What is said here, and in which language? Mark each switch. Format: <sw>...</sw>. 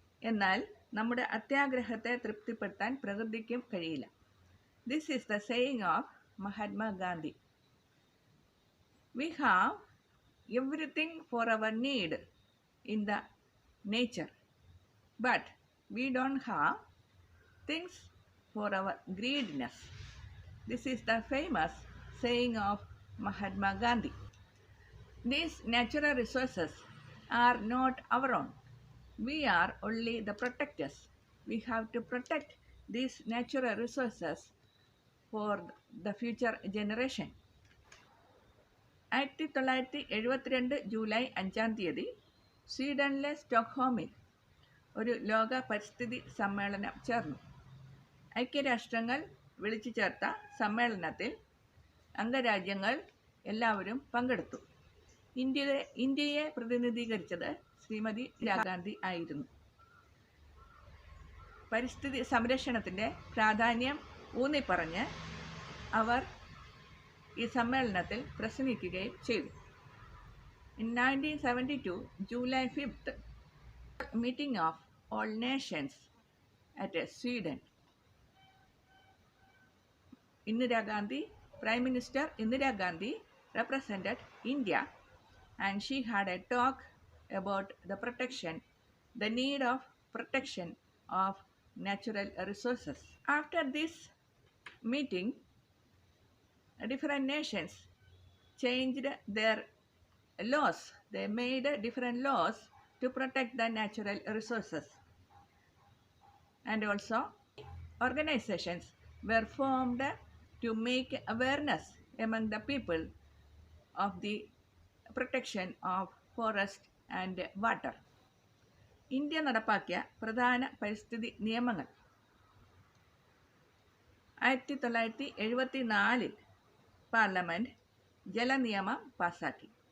<ml>എന്നാൽ നമ്മുടെ അത്യാഗ്രഹത്തെ തൃപ്തിപ്പെടുത്താൻ പ്രകൃതിക്കും കഴിയില്ല.</ml> <en>This is the saying of Mahatma Gandhi. We have everything for our need in the nature, but we don't have things for our greediness. This is the famous saying of Mahatma Gandhi. These natural resources are not our own. We are only the protectors. We have to protect these natural resources for the future generation.</en> <ml>1972 July 5 സ്വീഡനിലെ സ്റ്റോക്ക്ഹോമിൽ ഒരു ലോക പരിസ്ഥിതി സമ്മേളനം ചേർന്നു. ഐക്യരാഷ്ട്രങ്ങൾ വിളിച്ചു ചേർത്ത സമ്മേളനത്തിൽ അംഗരാജ്യങ്ങൾ എല്ലാവരും പങ്കെടുത്തു. ഇന്ത്യയെ പ്രതിനിധീകരിച്ചത് ശ്രീമതി ഇന്ദിരാഗാന്ധി ആയിരുന്നു. പരിസ്ഥിതി സംരക്ഷണത്തിൻ്റെ പ്രാധാന്യം ഊന്നിപ്പറഞ്ഞ് അവർ ഈ സമ്മേളനത്തിൽ പ്രസംഗിക്കുകയും ചെയ്തു.</ml> <en>In 1972, July 5th, meeting of all nations at Sweden. Indira Gandhi, Prime Minister Indira Gandhi represented India, and she had a talk about the need of protection of natural resources. After this meeting, different nations changed their laws. They made different laws to protect the natural resources. And also, organizations were formed to make awareness among the people of the protection of forest and water.</en> <ml>India നടപ്പാക്കിയ പ്രധാന പരിസ്ഥിതി നിയമങ്ങൾ 1974 parliament ജലനിയമം പാസാക്കി.</ml>